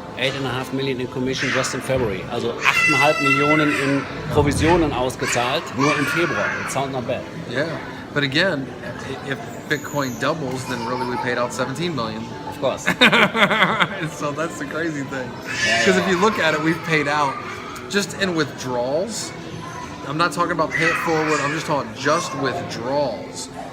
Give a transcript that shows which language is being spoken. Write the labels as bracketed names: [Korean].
[English] 8,5 Millionen in Commission just in February. [German] Also 8,5 Millionen in Provisionen ausgezahlt, nur im Februar. [English] It sounds not bad. Yeah, but again, if Bitcoin doubles, then really we paid out 17 million. Of course. So that's the crazy thing. Because if you look at it, we've paid out just in withdrawals. I'm not talking about pay it forward. I'm just talking just withdrawals.